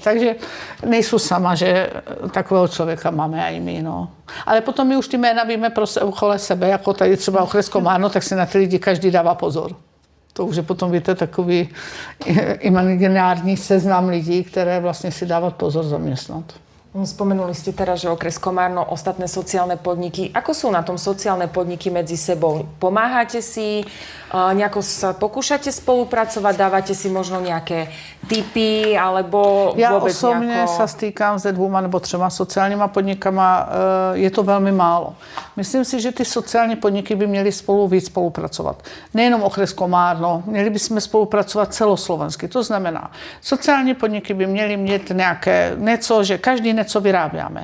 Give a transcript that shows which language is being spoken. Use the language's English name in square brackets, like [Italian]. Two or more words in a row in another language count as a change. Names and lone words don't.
[Czech] Takže nejsou sama, že takového člověka máme i my. No. Ale potom my už ty jména víme okolo sebe, jako tady třeba okres Komárno, tak si na ty lidi každý dává pozor. To už je potom, víte, takový imaginární seznam lidí, které vlastně si dávat pozor zaměstnat. [Slovak] Spomenuli ste teraz, že okres Komárno, ostatné sociálne podniky. Ako sú na tom sociálne podniky medzi sebou? Pomáhate si, nejako sa pokúšate spolupracovať, dávate si možno nejaké tipy, alebo [Czech] já [Slovak] vôbec [Czech] osobně se stýkám se 2 nebo 3 sociálníma podnikama, je to velmi málo. Myslím si, že ty sociální podniky by měly spolu víc spolupracovat. Nejenom okres Komárno, měli bychom spolupracovat celoslovensky. To znamená, sociální podniky by měly mít nějaké něco, že každý něco vyráběme.